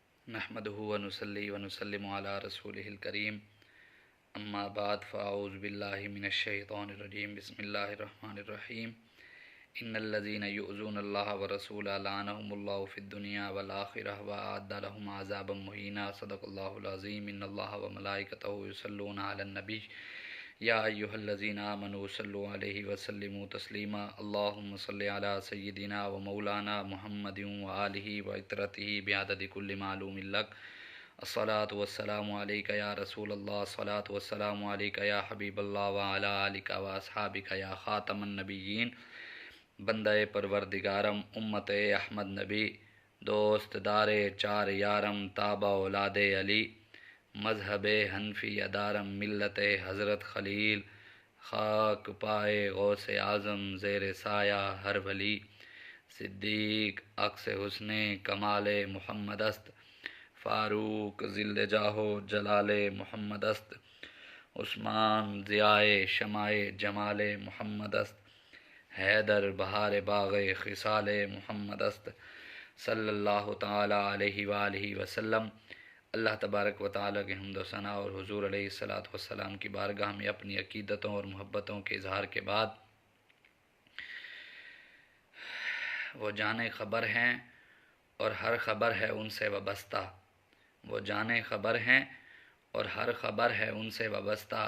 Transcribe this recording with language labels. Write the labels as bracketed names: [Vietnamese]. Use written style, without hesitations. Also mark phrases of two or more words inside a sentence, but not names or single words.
[Arabic] نحمده ونصلي ونسلم على رسوله الكريم أما بعد فأعوذ بالله من الشيطان الرجيم بسم الله الرحمن الرحيم إن الذين يؤذون الله ورسوله لعنهم الله في الدنيا والآخرة وأعد لهم عذابا مهينا صدق الله العظيم إن الله وملائكته يصلون على النبي يا أيها الذين آمنوا صلوا عليه وسلموا تسليما اللهم صل على سيدنا ومولانا محمد وآله وعترته بعدد كل معلوم لك الصلاة والسلام عليك يا رسول الله الصلاة والسلام عليك يا حبيب الله وعلى آلك وأصحابك يا خاتم النبيين [Persian] بنده پروردگارم امت احمد نبی دوست دار چار یارم تابع اولاد علی مذهب حنفی دارم ملت حضرت خلیل خاک پای غوث اعظم زیر سایه هر ولی صدیق عکس حسن کمال محمدست فاروق ظل جاه و جلال محمدست عثمان ضیای شمع جمال محمدست حیدر بهار باغ خصال محمدست [Arabic] صلى الله تعالى عليه وآله وسلم. [Urdu] اللہ تبارک و تعالیٰ کے حمد و ثنا اور حضور [Arabic] عليه الصلاة والسلام [Urdu] کی بارگاہ میں اپنی عقیدتوں اور محبتوں کے اظہار کے بعد وہ جانِ خبر ہیں اور ہر خبر ہے ان سے وابستہ. وہ جانِ خبر ہیں اور ہر خبر ہے ان سے وابستہ.